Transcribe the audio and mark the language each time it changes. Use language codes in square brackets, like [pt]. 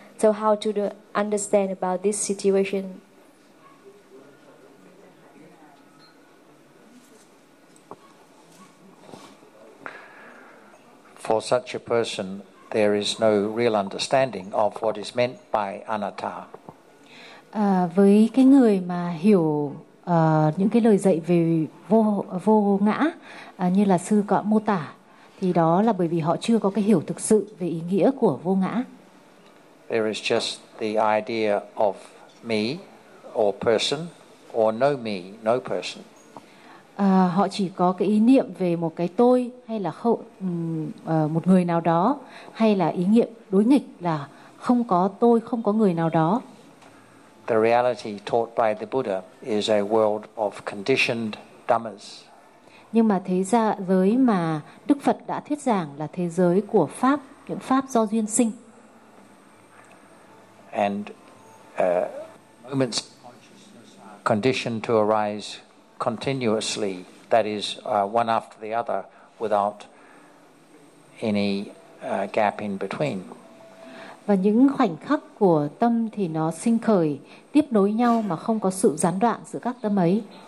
[en] So how to understand about this situation? For such a person, there is no real understanding of what is meant by anatta. [vi] Với cái người mà hiểu những cái lời dạy về vô ngã như là sư có mô tả, thì đó là bởi vì họ chưa có cái hiểu thực sự về ý nghĩa của vô ngã. [en] There is just the idea of me or person or no me, no person. [vi] Họ chỉ có cái ý niệm về một cái tôi hay là không, một người nào đó, hay là ý niệm đối nghịch là không có tôi, không có người nào đó. [en] The reality taught by the Buddha is a world of conditioned dhammas. [vi] Nhưng mà thế giới mà Đức Phật đã thuyết giảng là thế giới của pháp, những pháp do duyên sinh. [en] And moments of consciousness conditioned to arise continuously, that is one after the other without any gap in between. [vi] Và những khoảnh khắc của tâm thì nó sinh khởi tiếp nối nhau mà không có sự gián đoạn giữa các tâm ấy.